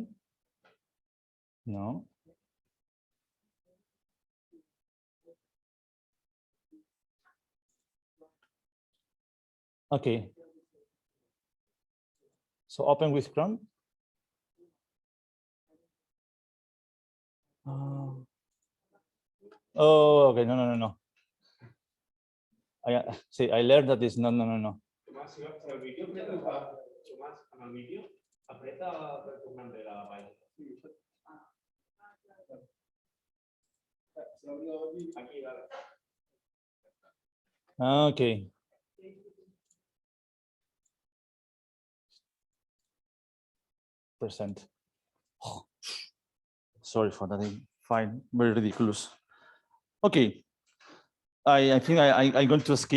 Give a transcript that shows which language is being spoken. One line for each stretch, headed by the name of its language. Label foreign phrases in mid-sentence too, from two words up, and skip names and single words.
English: No. Okay. So open with Chrome. Oh, okay. No. I learned that is no.
Catalan: Tomàs, si vas al vídeo, Tomàs, en el vídeo, apreta el comand de la pàgina. Aquí, vale.
English: Okay. Present. Oh, sorry for that. I find very ridiculous. Okay. I think I'm going to skip.